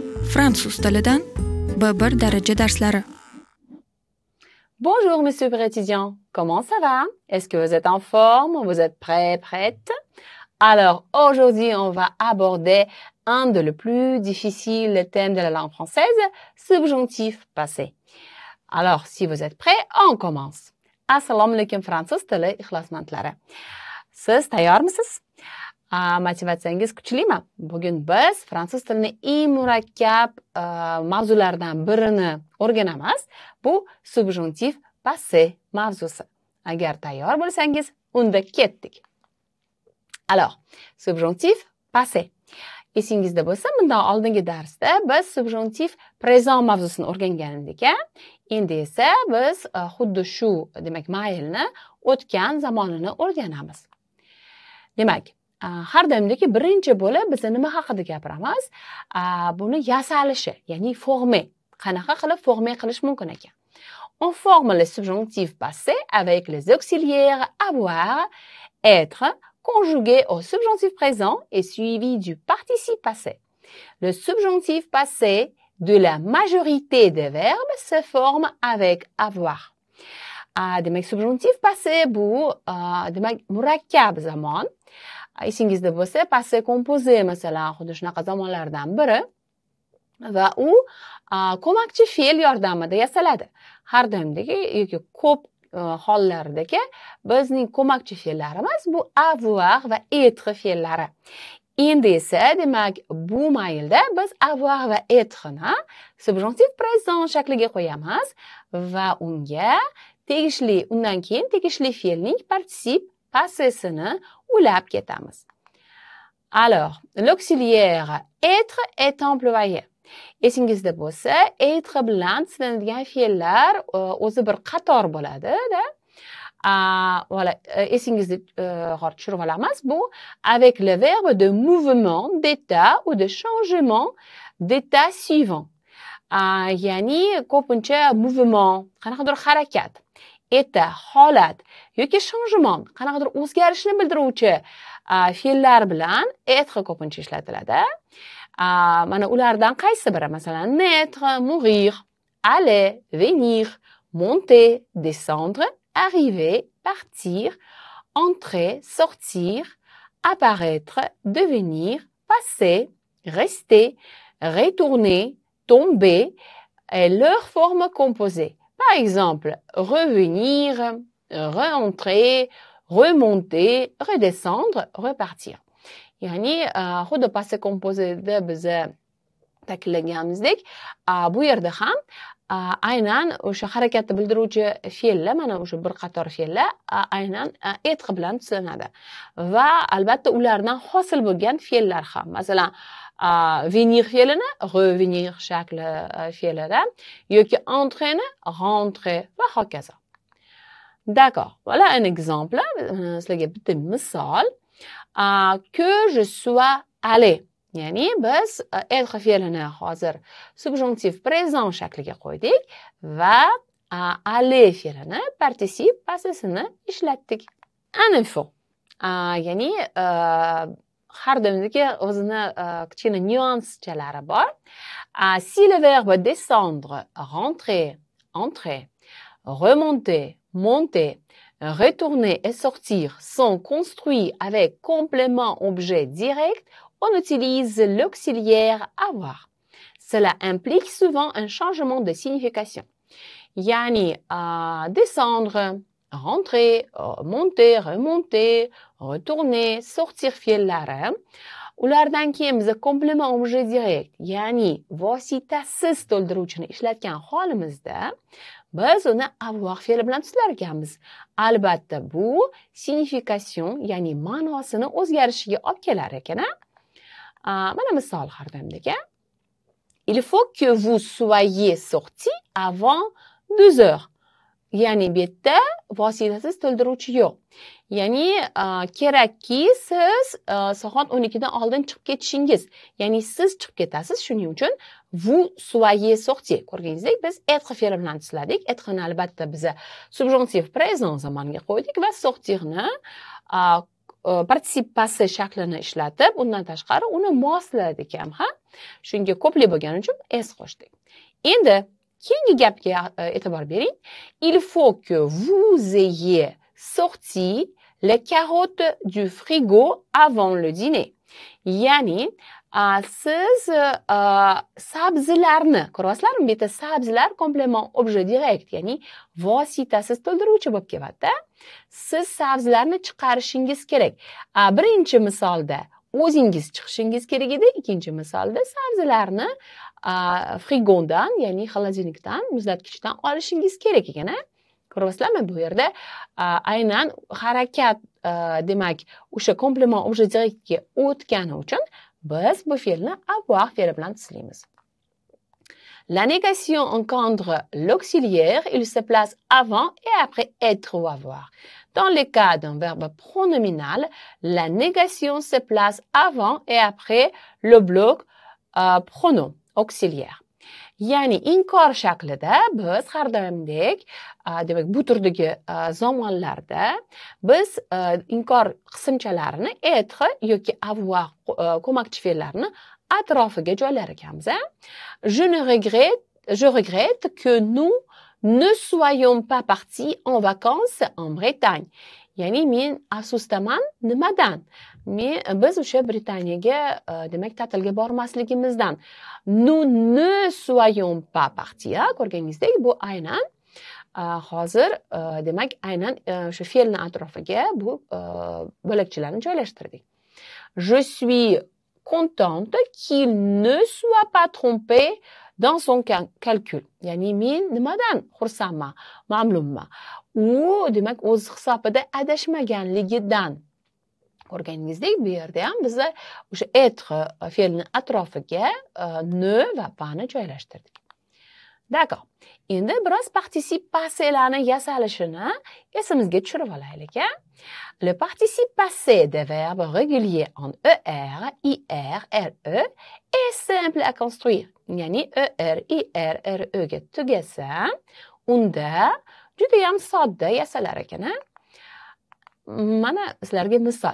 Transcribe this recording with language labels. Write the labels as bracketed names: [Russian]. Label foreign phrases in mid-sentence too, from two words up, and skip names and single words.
[Uzbek] Fransuz tilidan B1 daraja darslari. [French] Bonjour, mes super étudiants. Comment ça va? Est-ce que vous êtes en forme? Vous êtes prêts, prêtes? Alors, aujourd'hui, on va aborder un des plus difficiles thèmes de la langue française, subjonctif passé. Alors, si vous êtes prêts, on commence. [Uzbek] Assalomu alaykum Fransuz tili ixlosmandlari. Siz tayyormisiz? Motivatsiyangiz kuchlimi? Bugun biz fransuz tilini eng murakkab mavzulardan birini o'rganamiz. Bu [French] subjonctif passé [Uzbek] mavzusi. Agar tayyor bo'lsangiz, unda ketdik. [French] Alors, subjonctif passé. [Uzbek] Esingizda bo'lsa, bundan oldingi darsda biz [French] subjonctif présent [Uzbek] mavzusini o'rgangan edik. Endi esa biz xuddi shu, demak, maylni o'tgan zamonini o'rganamiz. Demak, har doimdagi birinchi bo'lib biz nima haqida gapiramiz? Buni yasalishi, ya'ni former. Qanaqa qilib former qilish mumkin ekan? [French] On forme le subjonctif passé avec les auxiliaires avoir, être, conjugué au subjonctif présent et suivi du participe passé. Le subjonctif passé de la majorité des verbes se forme avec avoir. [Uzbek] Demak, [French] subjonctif passé [Uzbek] bu demak murakkab zamon. Esingizda bo'lsa, [French] passé composé [Uzbek] masalan, xuddi shunaqa zamonlardan biri va u ko'makchi fe'l yordamida yasaladi. Har doimdagi yoki ko'p hollardagi bizning ko'makchi fe'llarimiz bu avoir va être fe'llari. Endi esa, demak, bu maylda biz avoir va être-ni [French] subjonctif présent [Uzbek] shakliga qo'yamiz va undan keyin tegishli fe'lning [French] participe passésini [Uzbek] ulab ketamiz. [French] Alors, l'auxiliaire être est employé. [Uzbek] Esingizda bo'lsa, être bilan silinadigan fe'llar o'zi bir qator bo'ladi-da. Voilà, esingizda tushirib olamiz. [French] Bu avec le verbe de mouvement, d'état ou de changement d'état suivant. [Uzbek] Ya'ni ko'pincha mouvement, qanaqadir harakat, état, holat yoki changement, qanaqadir o'zgarishni bildiruvchi fe'llar bilan être ko'pincha ishlatiladi. Mana ulardan qaysi biri? Masalan, [French] naître, mourir, aller, venir, monter, descendre, arriver, partir, entrer, sortir, apparaître, devenir, passer, rester, retourner, tomber et leur forme composée. Par exemple, revenir, rentrer, remonter, redescendre, repartir. [Uzbek] Ya'ni, xuddi [French] passé composéda [Uzbek] biz ta'kidlaganimizdek, bu yerda ham aynan o'sha harakatni bildiruvchi fe'llar, mana o'sha bir qator fe'llar aynan être bilan tusilinadi. Va albatta ulardan hosil bo'lgan fe'llar ham. Masalan, venir fe'lini revenir shakli fe'lida yoki entrer-ni rentrer va hokazo. [French] D'accord. Voilà un exemple. [Uzbek] Sizlarga bitta misol. [French] Que je sois allé. [Uzbek] Ya'ni biz être fe'lini hozir [French] subjonctif présent [Uzbek] shakliga qo'ydik va aller fe'lini [French] participe passésini [Uzbek] ishlatdik. [French] Un info. [Uzbek] Ya'ni har doimdagi o'zini kichkina nyuanschalari bor. [French] Si le verbe descendre, rentrer, entrer, remonter, monter, retourner et sortir sont construits avec complément objet direct, on utilise l'auxiliaire avoir. Cela implique souvent un changement de signification. [Uzbek] Yani, [French] descendre, rentrer, monter, remonter, retourner, sortir [Uzbek] fe'llari. Ulardan keyin biz [French] complément objet direct, [Uzbek] ya'ni vositasiz to'ldiruvchini ishlatgan holimizda biz uni avoir fe'li bilan tusilarkanmiz. Albatta, bu signification, ya'ni ma'nosini o'zgarishiga olib kelar ekan. Mana misol har doimdagi. [French] Il faut que vous soyez sorti avant 2 heures. [Uzbek] Ya'ni bu yerda vositasiz to'ldiruvchi yo'q. Ya'ni kerakki siz soat 12 dan oldin chiqib ketishingiz. Ya'ni siz chiqib ketasiz, shuning uchun [French] vous soyez sorti. [Uzbek] Ko'rganingizdek, biz être fe'li bilan tusiladik. Être ni albatta biz [French] subjonctif présent [Uzbek] zamoniga qo'ydik va sortirni [French] particip passé [Uzbek] shaklini ishlatib, undan tashqari uni mosladik ham, ha? Shunga ko'plik bo'lgani uchun s qo'shdik. Endi keyingi gapga e'tibor bering. [French] Il faut que vous ayez sorti les carottes du frigo avant le dîner. [Uzbek] Ya'ni siz sabzilarni, ko'ryapsizlarmi? Bu yerda sabzilar [French] komplement objet direct, [Uzbek] ya'ni vositasiz to'ldiruvchi bo'lib keladi-da. Siz sabzilarni chiqarishingiz kerak. Birinchi misolda o'zingiz chiqishingiz kerak edi, ikkinchi misolda sabzilarni frigodan, ya'ni xolodilnikdan, muzlatgichdan olishingiz kerak ekan. Ko'ryapsizlarmi? Bu yerda aynan harakat demak o'sha [French] komplement objet directga [Uzbek] o'tgani uchun biz bu fe'lni avoir fe'li bilan tislaymiz. [French] La négation encadre l'auxiliaire, il se place avant et après être ou avoir. Dans le cas d'un verbe pronominal, la négation se place avant et après le bloc pronom auxiliaire. [Uzbek] Ya'ni inkor shaklida biz har doimdek, demak bu turdagi zamonlarda biz inkor qismchalarini être yoki avoir ko'makchi fe'llarni atrofiga joylar ekanmiz. [French] Je regrette que nous ne soyons pas partis en vacances en Bretagne. [Uzbek] Ya'ni men afsusdaman nimadan? Biz o'sha Britaniyaga demak ta'tilga bormasligimizdan. [French] Nous ne soyons pas partis. [Uzbek] Ko'rganingizdek, bu aynan hozir demak aynan o'sha fe'lni atrofiga bu bo'lakchalarni joylashtirdik. [French] Je suis contente qu'il ne soit pas trompé dans son calcul. [Uzbek] Ya'ni men nimadan xursandman, mamnunman. U demak o'z hisobida adashmaganligidan. Ko'rganingizdek, bu yerda ham biz o'sha être fe'lini atrofiga ne va pasni joylashtirdik. [French] D'accord. [Uzbek] Endi biroz [French] participe passélarni [Uzbek] yasalishini esimizga tushirib olaylik. [French] Le participe passé des verbes réguliers en ER, IR, RE est simple à construire. [Uzbek] Ya'ni ER, IR, RE ga tugasa, unda juda ham sodda yasalar ekan. Mana sizlarga misol.